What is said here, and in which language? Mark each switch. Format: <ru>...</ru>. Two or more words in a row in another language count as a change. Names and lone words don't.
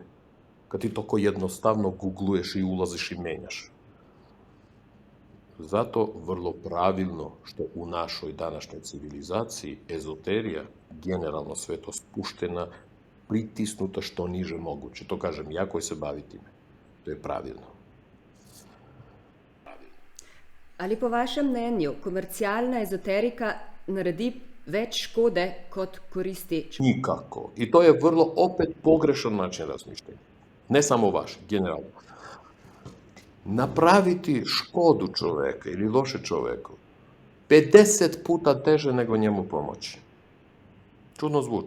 <sr>Kad ti toko jednostavno googluješ i ulaziš i menjaš. Zato vrlo pravilno što u našoj današnjoj civilizaciji ezoterija, generalno sve to spuštena, pritisnuta što niže moguće. To kažem ja koji se bavi time. To je pravilno.</sr> <sl>Ali po vašem mnenju komercialna ezoterika naredi več škode kot koristi?</sl> <sr>Nikako. I to je vrlo opet pogrešan način razmišljanja. Ne samo vaš, generalno. Napraviti škodu čoveka ili loše čoveku 50 puta teže nego njemu pomoći. Čudno zvuči.</sr>